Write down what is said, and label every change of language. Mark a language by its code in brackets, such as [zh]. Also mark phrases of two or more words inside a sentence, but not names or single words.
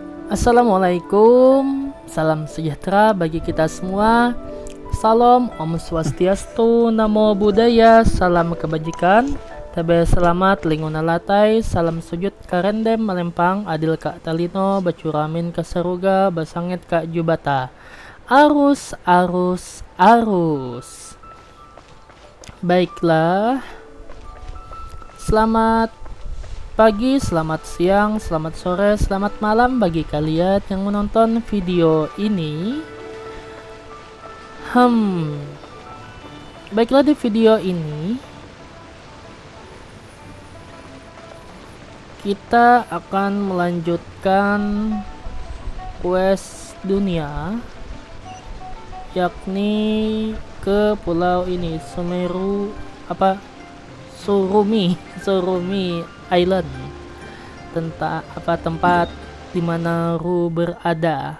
[id] Assalamualaikum, salam sejahtera bagi kita semua. Salam, Om Swastiastu, Namo Buddhaya, salam kebajikan. [knx] Tabe selamat linguna latai, salam sujud karendem melempang, adil kak talino, bacuramin kasaruga, basangit kak jubata. Arus, arus, arus. [id] Baiklah, selamat pagi, selamat siang, selamat sore, selamat malam bagi kalian yang menonton video ini. Baiklah, di video ini kita akan melanjutkan quest dunia, yakni ke pulau ini, Surumi Island, tempat dimana Ru berada.